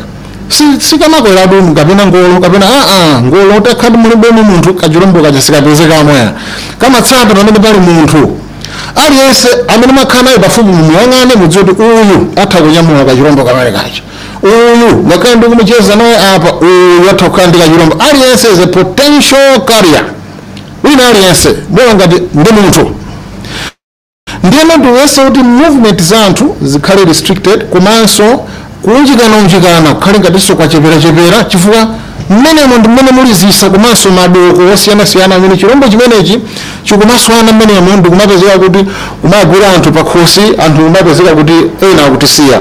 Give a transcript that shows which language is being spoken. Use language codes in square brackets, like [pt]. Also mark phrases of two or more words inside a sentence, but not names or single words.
[ny] Si kamakwera adu kapena ngolo kapena ngolo utakhadi mulibemo munthu kachirombo kacha sikapezeka amwera kamatsata pamene pali munthu aliyense amene makhala naye pafupi muyang'ane mudziwe kuti uyu atha kunyamula kachirombo kamene kacha, uyu ngakhale ndikumucheza naye apa uyu atha kukhala ndi kachirombo. [en] Aliyense is a potential carrier, [ny] wina aliyense bora ngati ndi munthu. Ndiyeno tiwese kuti movement za anthu zikhale restricted, komanso kunjikana kukhale ngatinso kwachepera chifukwa mmenemo ndi mmene muli zisa komanso madoko osiyanasiyana amene chirombo chimenechi chikumaswana mmenemo ndikumapezeka kuti kumagwira anthu pakhosi, anthu kumapezeka kuti ena akutisiya.